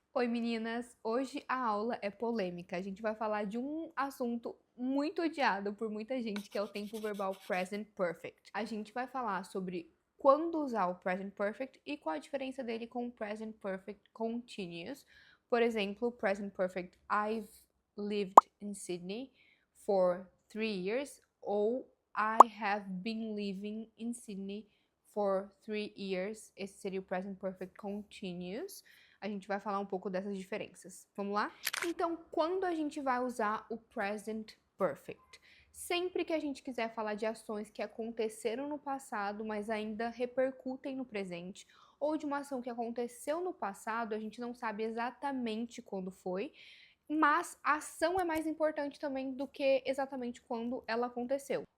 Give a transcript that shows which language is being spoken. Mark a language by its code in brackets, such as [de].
[pt] Oi meninas, hoje a aula é polêmica. A gente vai falar de um assunto muito odiado por muita gente, que é o tempo verbal present perfect. A gente vai falar sobre quando usar o present perfect e qual a diferença dele com o present perfect continuous. Por exemplo, [en] present perfect I've lived in Sydney for 3 years ou I have been living in Sydney for 3 years. [pt] Esse seria o present perfect continuous. A gente vai falar um pouco dessas diferenças. Vamos lá? Então, quando a gente vai usar o present perfect? Sempre que a gente quiser falar de ações que aconteceram no passado, mas ainda repercutem no presente, ou de uma ação que aconteceu no passado, a gente não sabe exatamente quando foi, mas a ação é mais importante também do que exatamente quando ela aconteceu.